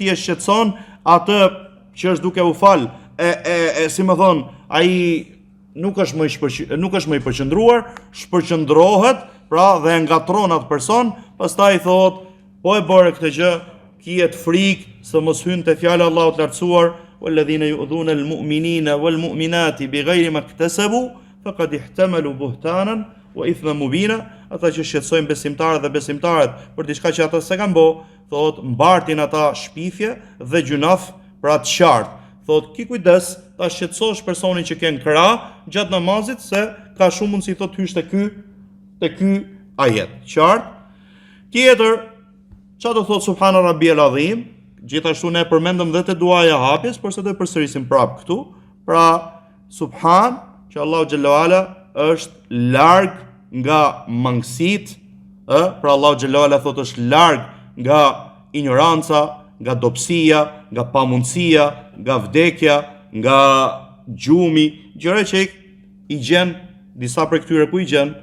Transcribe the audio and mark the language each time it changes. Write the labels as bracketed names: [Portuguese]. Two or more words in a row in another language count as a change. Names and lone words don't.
[Albanian] ti e shqetëson atë që është duke u fal, si më thon, ai nuk është më i përqendruar, shpërqendrohet, pra dhe ngatron atë person, pastaj thot, po e bëre këtë gjë, kijet frikë se mos hyn te fjala e Allahut lartësuar, [Arabic] والذين يؤذون المؤمنين والمؤمنات بغير ما اكتسبوا فقد احتملوا بهتانا وإثما مبينا. [Albanian] Ata që shqetësojnë besimtarët dhe besimtarët për diçka që ata s'e kanë bë, thot mbartin ata shpifje dhe gjunaf pra të qartë. Thot ki kujdes ta shqetësosh personin që ke në krah gjatë namazit se ka shumë mundësi thot hysh te ky ajet. Qartë. Tjetër, çfarë do thot [Arabic] سبحان ربي العظيم? [Albanian] Gjithashtu ne përmendëm dhe te duaja e hapjes, por se do të përsërisim prapë këtu. Pra, subhan, që Allahu [Arabic] جل وعلا [Albanian] është larg nga mangësit, pra Allahu [Arabic] جل وعلا [Albanian] thotë është larg nga ignoranca, nga dobësia, nga pamundësia, nga vdekja, nga gjumi, gjëra që i gjen disa prej këtyre ku i gjen?